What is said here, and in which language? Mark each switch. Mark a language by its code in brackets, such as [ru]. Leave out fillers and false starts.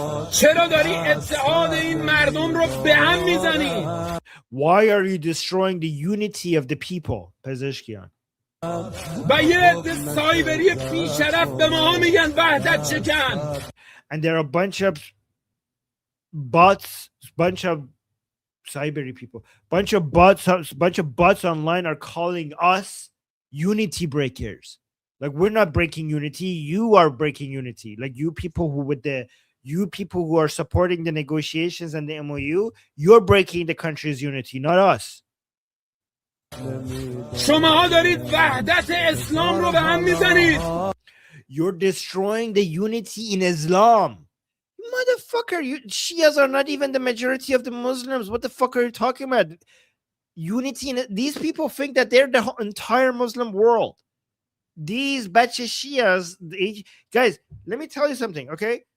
[fa] چرا داری اتحاد این مردم رو به هم میزنی؟ [en] Why are you destroying the unity of the people, پزشکیان؟ [fa] و یه عده سایبری بیشرف به ما میگن وحدت شکن. [en] And there are a bunch of bots, bunch of cybery people, bunch of bots online are calling us unity breakers. Like, we're not breaking unity, you are breaking unity. Like, you people who are supporting the negotiations and the MOU, you're breaking the country's unity, not us. [fa] شماها دارید وحدت اسلام رو به هم میزنید. [en] You're destroying the unity in Islam. Motherfucker, Shias are not even the majority of the Muslims. What the fuck are you talking about? Unity in these people think that they're the entire Muslim world. These batch Shias, guys, let me tell you something, okay?